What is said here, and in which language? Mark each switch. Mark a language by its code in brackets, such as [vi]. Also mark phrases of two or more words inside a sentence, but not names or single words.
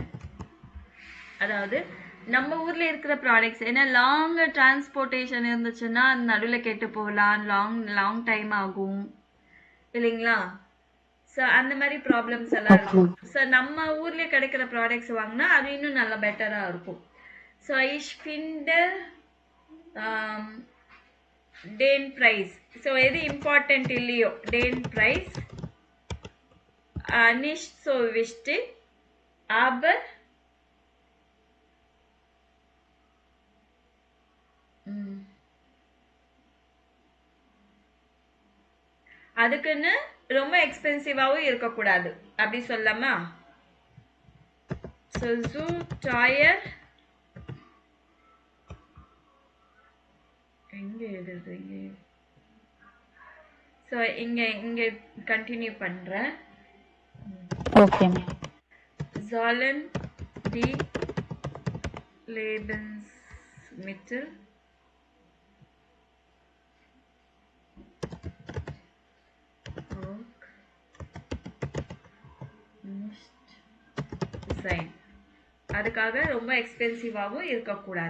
[ta] அதாவது நம்ம ஊர்ல இருக்கிற ப்ராடக்ட்ஸ், ஏன்னா [en] long transportation [ta] இருந்துச்சுன்னா நடுவில் கெட்டு போகலாம், [en] long time [ta] ஆகும் இல்லைங்களா? ஸோ அந்த மாதிரி ப்ராப்ளம்ஸ் எல்லாம் இருக்கும். ஸோ நம்ம ஊர்லேயே கிடைக்கிற ப்ராடக்ட்ஸ் வாங்கினா அது இன்னும் நல்லா பெட்டராக இருக்கும். [de] ஸோ ich finde den Preis. [ta] ஸோ எது இம்பார்ட்டன்ட் இல்லையோ [de] den Preis nicht so wichtig, [ta] aber அதுக்குன்னு ரொம்ப எக்ஸ்பென்சிவாகவும் இருக்கக்கூடாது, அப்படி சொல்லாமா? ஸோ [de] zu teuer [ta] எங்கே எழுதுறீங்க? ஸோ இங்கே கண்டினியூ பண்ணுறேன். [en] okay ma'am. [de] Zahlen die Lebensmittel auch nicht sein. [ta] அதுக்காக ரொம்ப எக்ஸ்பென்சிவாகவும் இருக்கக்கூடாது.